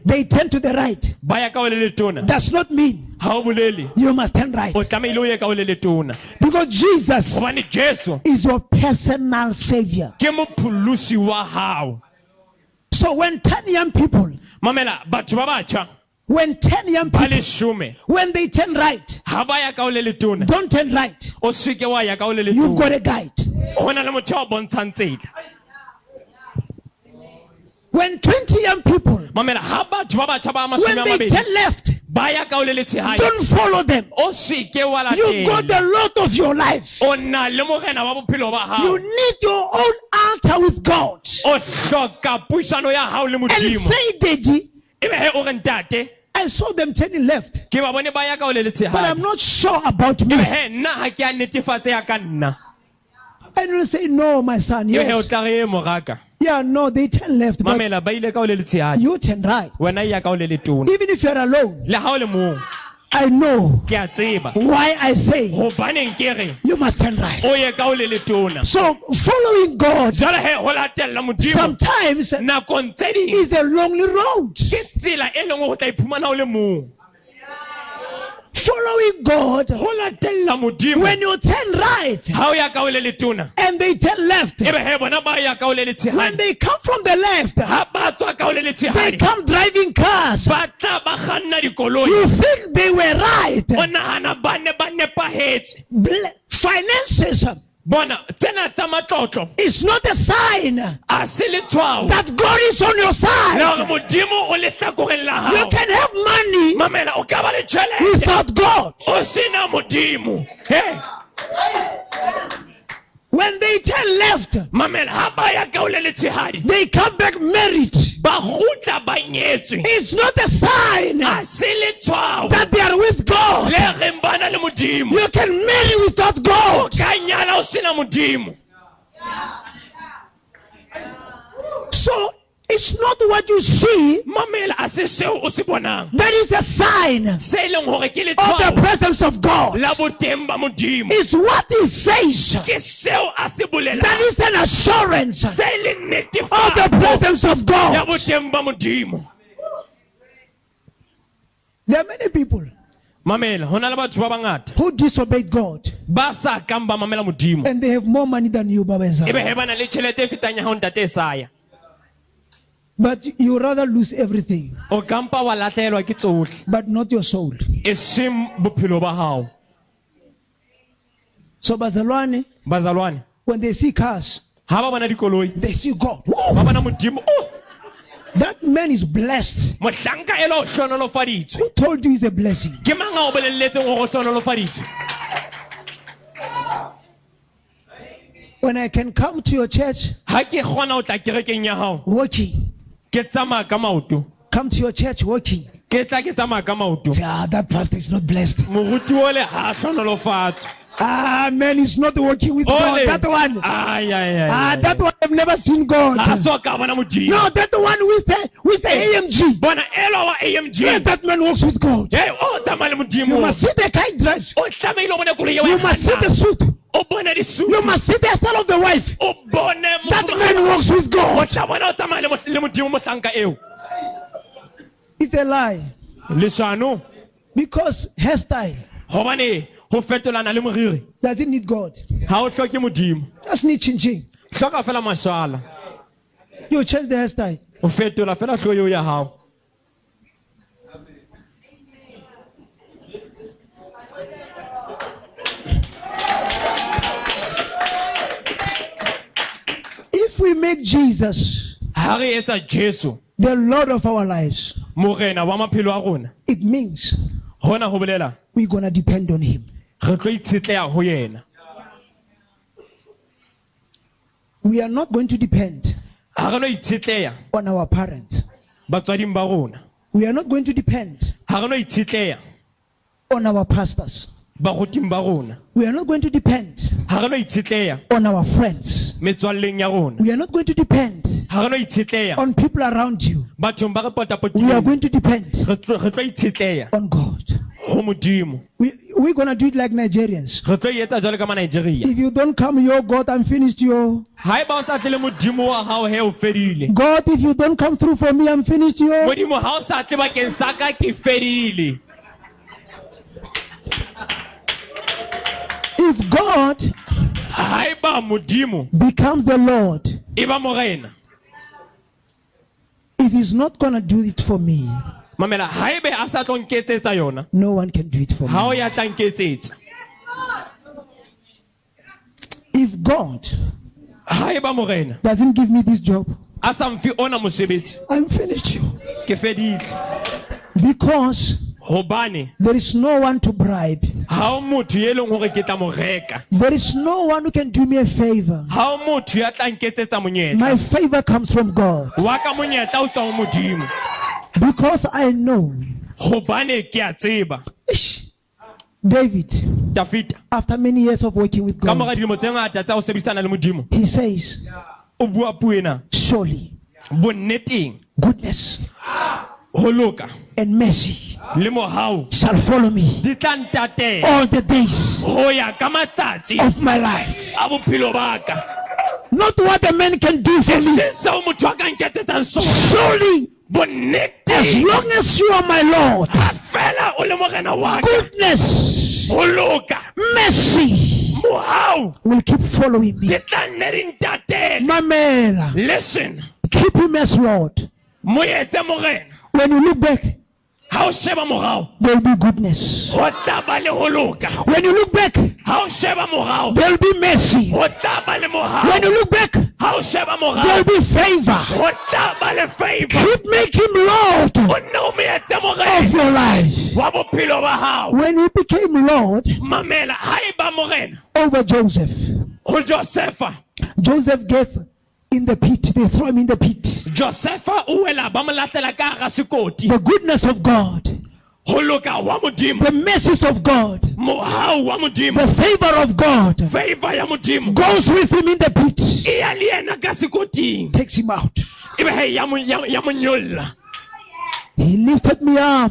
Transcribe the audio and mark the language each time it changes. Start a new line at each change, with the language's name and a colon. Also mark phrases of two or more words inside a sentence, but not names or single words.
English: they turn to the right,
Southern Sotho: ba ya ka o le letona
English: does not mean
Southern Sotho: ha o bolele
English: you must turn right.
Southern Sotho: o tlamehile o ye ka o le letona,
English: Because Jesus
Southern Sotho: hobane Jesu
English: is your personal savior.
Southern Sotho: ke mopholosi wa hao.
English: So when 10 young people,
Southern Sotho: Mamela, batho ba batjha
English: when 10 young
Southern Sotho: ba
English: people,
Southern Sotho: leshome
English: when they turn right,
Southern Sotho: ha ba ya ka o le letona,
English: don't turn right.
Southern Sotho: o seke wa ya ka o le
English: You've got
Southern Sotho: letona.
English: a guide.
Southern Sotho: Hona le motho o bontshang tsela.
English: When 20 young people,
Southern Sotho: Mamela, ha batho ba batjha ba
English: when
Southern Sotho: mashome a
English: they
Southern Sotho: mabedi
English: turn left,
Southern Sotho: ba ya ka o le letshehadi,
English: don't follow them.
Southern Sotho: o seke wa
English: You've got
Southern Sotho: latela.
English: the Lord of your life.
Southern Sotho: O na le morena wa bophelo ba hao.
English: You need your own altar with God.
Southern Sotho: O hloka puisano ya hao le
English: And
Southern Sotho: modimo.
English: say, Daddy,
Southern Sotho: Ebe he o re ntate,
English: I saw them turning left,
Southern Sotho: ke ba bone ba ya ka o le
English: but I'm
Southern Sotho: letshehadi.
English: not sure about me.
Southern Sotho: Ebe he nna ha ke a netefatse ya ka nna.
English: And you say, no, my son,
Southern Sotho: Ebe he o
English: yes.
Southern Sotho: tla re moraka.
English: Yeah, no, they turn left, but
Southern Sotho: Mamela ba ile ka o le letshehadi.
English: you turn right.
Southern Sotho: Wena ya ka o le letona.
English: Even if you're alone,
Southern Sotho: Le ha o le mong,
English: I know
Southern Sotho: ke a tseba.
English: why I say
Southern Sotho: Hobaneng ke re
English: you must turn right.
Southern Sotho: o ye ka o le letona.
English: So following God
Southern Sotho: Jwale he ho latella modimo
English: sometimes
Southern Sotho: nakong tse ding
English: is a lonely road.
Southern Sotho: ke tsela e leng o tla iphumana o le mong.
English: Following God,
Southern Sotho: Ho latella modimo
English: when you turn right
Southern Sotho: ha o ya ka o le letona,
English: and they turn left,
Southern Sotho: ebe he bona ba ya ka o le
English: when
Southern Sotho: letshehadi.
English: they come from the left,
Southern Sotho: Ha ba tswa ka o le
English: they
Southern Sotho: letshehadi,
English: come driving cars.
Southern Sotho: ba tla ba kganna dikoloi.
English: You think they were right.
Southern Sotho: O nahana ba ne ba nepahetse.
English: Finances
Southern Sotho: Bona tsena tsa matlotlo
English: is not a sign
Southern Sotho: a se letshwao
English: that God is on your
Southern Sotho: le
English: side.
Southern Sotho: hore modimo o le hlakoreng la
English: You
Southern Sotho: hao.
English: can have money
Southern Sotho: Mamela, o ka ba le tjhelete
English: without God.
Southern Sotho: o sena modimo. He,
English: When they turn left,
Southern Sotho: mamela, ha ba ya ka o le letshehadi,
English: they come back married.
Southern Sotho: ba kgutla ba nyetswe.
English: It's not a sign
Southern Sotho: A se letshwao
English: that they are with God.
Southern Sotho: le reng ba na le modimo.
English: You can marry without
Southern Sotho: O
English: God.
Southern Sotho: ka nyala o sena modimo.
English: So it's not what you see
Southern Sotho: Mamela, a se seo o se bonang
English: that is a sign
Southern Sotho: se leng hore ke
English: of the
Southern Sotho: letshwao
English: presence of God.
Southern Sotho: la boteng ba modimo.
English: It's what He says
Southern Sotho: Ke seo a se
English: that
Southern Sotho: bolelang
English: is an assurance of
Southern Sotho: se le
English: the
Southern Sotho: netefatso
English: presence of
Southern Sotho: ya
English: God.
Southern Sotho: boteng ba modimo.
English: There are many people
Southern Sotho: Mamela, hona le batho ba bangata
English: who disobeyed God
Southern Sotho: ba sa kang ba mamela modimo,
English: and they have more money than you, Baba
Southern Sotho: ebe
English: Ezra.
Southern Sotho: he ba na le tjhelete e fetang ya hao ntate Esaya.
English: But you rather lose everything,
Southern Sotho: O kampa wa lahlehelwa ke tsohle,
English: but not your soul.
Southern Sotho: e seng bophelo ba hao.
English: So Bazalwane,
Southern Sotho: Bazalwane,
English: when they see cars,
Southern Sotho: ha ba bona dikoloi,
English: they see God.
Southern Sotho: ba
English: Whoa,
Southern Sotho: bona modimo.
English: Oh, that man is blessed.
Southern Sotho: mohlanka e le o hlonolofaditswe.
English: Who told you he's a blessing?
Southern Sotho: Ke mang a o bolelletseng hore o hlonolofaditswe?
English: When I can come to your church
Southern Sotho: Ha ke kgona ho tla kerekeng ya hao,
English: walking,
Southern Sotho: ke tsamaya ka maoto,
English: come to your church walking.
Southern Sotho: ke tla ke tsamaya ka maoto.
English: Say, that pastor is not blessed.
Southern Sotho: Moruti ole ha hlonolofatswe.
English: Man is not walking with God.
Southern Sotho: Ole.
English: That one. Ay, ay, ay. That one I've never seen God.
Southern Sotho: Ha so ka bona modimo.
English: No, that one with the AMG.
Southern Sotho: Bona elo wa AMG.
English: Yes, that man walks with God.
Southern Sotho: Hey, o tsamaya le
English: You
Southern Sotho: modimo.
English: must see the car he drives.
Southern Sotho: O tlamehile o bone koloi eo
English: You
Southern Sotho: e
English: must see the
Southern Sotho: kgannang.
English: suit.
Southern Sotho: O bone
English: You
Southern Sotho: disutu.
English: must see the style of the wife.
Southern Sotho: O bone
English: That man walks with
Southern Sotho: o
English: God.
Southern Sotho: tla bona o tsamaya le modimo mohlanka eo.
English: It's a lie.
Southern Sotho: Leshano,
English: Because hairstyle
Southern Sotho: hobane ho fetolana le moriri
English: doesn't need God.
Southern Sotho: ha o hloke modimo.
English: Just need ching.
Southern Sotho: Hloka fela mashala.
English: You change the hairstyle.
Southern Sotho: O fetola fela hloho eo ya hao.
English: If we make Jesus
Southern Sotho: Ha re etsa Jesu
English: the Lord of our lives,
Southern Sotho: morena wa maphelo a rona,
English: it means
Southern Sotho: ho hona ho bolela
English: we're going to depend on him.
Southern Sotho: re tlo itshetleha ho yena.
English: We are not going to depend
Southern Sotho: Ha re no itshetleha
English: on our parents.
Southern Sotho: batswading ba rona.
English: We are not going to depend
Southern Sotho: Ha re no itshetleha
English: on our pastors.
Southern Sotho: baruting ba rona.
English: We are not going to depend
Southern Sotho: Ha re no itshetleha
English: on our friends.
Southern Sotho: metswalleng ya rona.
English: We are not going to depend
Southern Sotho: Ha re no itshetleha
English: on people around you.
Southern Sotho: bathong ba re
English: We are
Southern Sotho: potapotileng.
English: going to depend
Southern Sotho: Re tlo itshetleha
English: on God.
Southern Sotho: ho Modimo.
English: We're going to do it like Nigerians.
Southern Sotho: Re tlo etsa jwalo ka ma Nigeria.
English: If you don't come, your God, I'm finished. Yo,
Southern Sotho: Haeba o sa tle le Modimo wa hao he o fedile.
English: God, if you don't come through for me, I'm finished. Yo,
Southern Sotho: Modimo ha o sa tle bakeng sa ka ke fedile.
English: if God
Southern Sotho: Haeba Modimo
English: becomes the Lord,
Southern Sotho: e ba morena.
English: if He's not going to do it for me,
Southern Sotho: Mamela haebe a sa tlo nketsetsa yona,
English: no one can do it for
Southern Sotho: ha o
English: me.
Southern Sotho: ya tla nketsetsa.
English: If God
Southern Sotho: Haeba morena
English: doesn't give me this job,
Southern Sotho: a sa mfi ona mosebetsi,
English: I'm finished. Yo,
Southern Sotho: ke fedile.
English: because
Southern Sotho: Hobane
English: there is no one to bribe.
Southern Sotho: ha o motho ye leng hore ke tla mo reka.
English: There is no one who can do me a favor.
Southern Sotho: Ha o motho ya tla nketsetsa monyetla.
English: My favor comes from God.
Southern Sotho: Wa ka monyetla o tswa ho Modimo.
English: Because I know
Southern Sotho: Hobane ke a tseba.
English: Ish, David,
Southern Sotho: David
English: after many years of working with
Southern Sotho: ka mora
English: God,
Southern Sotho: dilemo tse ngata tsa ho sebedisana le Modimo,
English: he says,
Southern Sotho: o bua puo ena
English: surely
Southern Sotho: bonneteng
English: goodness
Southern Sotho: ho loka
English: and mercy
Southern Sotho: le mohau
English: shall follow me
Southern Sotho: di tla ntatela
English: all the days
Southern Sotho: ho ya ka matsatsi
English: of my life.
Southern Sotho: a bophelo ba ka.
English: Not what a man can do for
Southern Sotho: E
English: me.
Southern Sotho: seng seo motho a ka nketsetsang sona.
English: Surely, as
Southern Sotho: Bonneteng
English: long as you are my Lord,
Southern Sotho: ha fela o le morena wa ka,
English: goodness,
Southern Sotho: ho loka
English: mercy
Southern Sotho: mohau
English: will keep following me.
Southern Sotho: di tla nne di ntatela. Mamela,
English: Listen, keep him as Lord.
Southern Sotho: mo etse morena.
English: When you look back,
Southern Sotho: Ha o sheba morao
English: there will be goodness.
Southern Sotho: ho tla ba le ho loka.
English: When you look back,
Southern Sotho: Ha o sheba morao
English: there will be mercy.
Southern Sotho: ho tla ba le mohau.
English: When you look back,
Southern Sotho: Ha o sheba
English: there will
Southern Sotho: morao
English: be favor.
Southern Sotho: ho tla ba le favor.
English: Keep making him Lord
Southern Sotho: O nne o mo etse
English: of
Southern Sotho: morena
English: your life.
Southern Sotho: wa bophelo ba hao.
English: When he became Lord
Southern Sotho: Mamela haeba morena
English: over Joseph,
Southern Sotho: ho Josefa.
English: Joseph gets in the pit. They throw him in the pit.
Southern Sotho: Josefa o wela ba mo lahlela ka hara sekoti.
English: The goodness of God,
Southern Sotho: Ho loka wa Modimo,
English: the mercies of God,
Southern Sotho: mohau wa Modimo,
English: the favor of God
Southern Sotho: favor ya Modimo
English: goes with him in the pit,
Southern Sotho: e ya le yena ka sekoting.
English: takes him out.
Southern Sotho: Ebe he ya mo nyolla.
English: He lifted me up.